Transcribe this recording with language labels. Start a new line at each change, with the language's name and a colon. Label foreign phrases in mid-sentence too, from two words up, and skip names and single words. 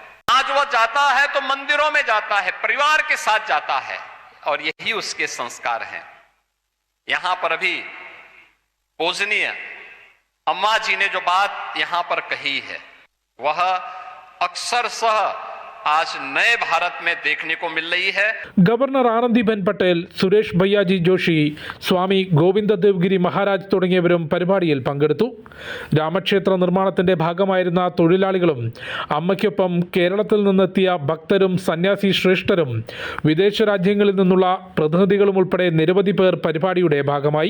Hindi: आज वो जाता है तो मंदिरों में जाता है, परिवार के साथ जाता है, और यही उसके संस्कार हैं. यहां पर अभी पूजनीय अम्मा जी ने जो बात यहां पर कही है वह अक्षरशः आज नए भारत में देखने को मिल रही है.
Malayalam: ഗവർണർ ആനന്ദിബെൻ പട്ടേൽ, സുരേഷ് ഭയ്യാജി ജോഷി, സ്വാമി ഗോവിന്ദദേവ്ഗിരി മഹാരാജ് തുടങ്ങിയവരും പരിപാടിയിൽ പങ്കെടുത്തു. രാമക്ഷേത്ര നിർമ്മാണത്തിന്റെ ഭാഗമായിരുന്ന തൊഴിലാളികളും അമ്മയ്ക്കൊപ്പം കേരളത്തിൽ നിന്നെത്തിയ ഭക്തരും സന്യാസി ശ്രേഷ്ഠരും വിദേശ രാജ്യങ്ങളിൽ നിന്നുള്ള പ്രതിനിധികളും ഉൾപ്പെടെ നിരവധി പേർ പരിപാടിയുടെ ഭാഗമായി.